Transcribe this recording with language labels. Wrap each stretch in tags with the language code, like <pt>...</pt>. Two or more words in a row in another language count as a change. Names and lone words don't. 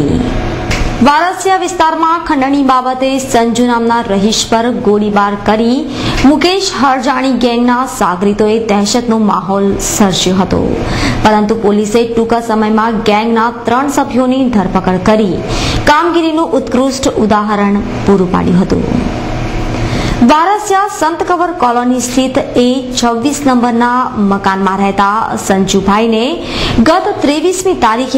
<gu>વારસિયા વિસ્તારમા ખંડણી બાબતે સંજૂ નામના રહીશ પર ગોળીબાર કરી મુકેશ હરજાણી ગેંગના સાગરીતોએ દહેશતનો માહોલ સર્જ્યો હતો, પરંતુ પોલીસે ટૂંકા સમયમાં ગેંગના 3 સભ્યોની ધરપકડ કરી કામગીરીનું ઉત્કૃષ્ટ ઉદાહરણ પૂરું પાડ્યું હતું। વારસિયા સંત કબર કોલોની સ્થિત A26 નંબરના મકાનમાં રહેતા સંજુભાઈને ગત 23મી તારીખે</gu>